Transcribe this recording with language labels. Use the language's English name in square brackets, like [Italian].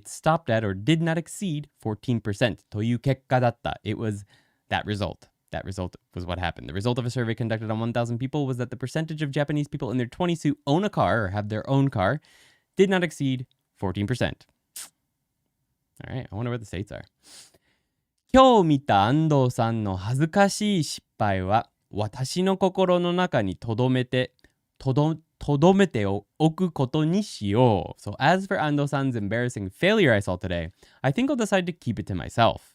[English] It stopped at or did not exceed 14% [Japanese] という結果だった. [English] It was that result. That result was what happened. The result of a survey conducted on 1,000 people was that the percentage of Japanese people in their 20s who own a car or have their own car did not exceed 14%. All right, I wonder what the states are. [Japanese] 今日見た安藤さんの恥ずかしい失敗は私の心の中にとどめておくことにしよう. [English] So as for Ando-san's embarrassing failure I saw today, I think I'll decide to keep it to myself.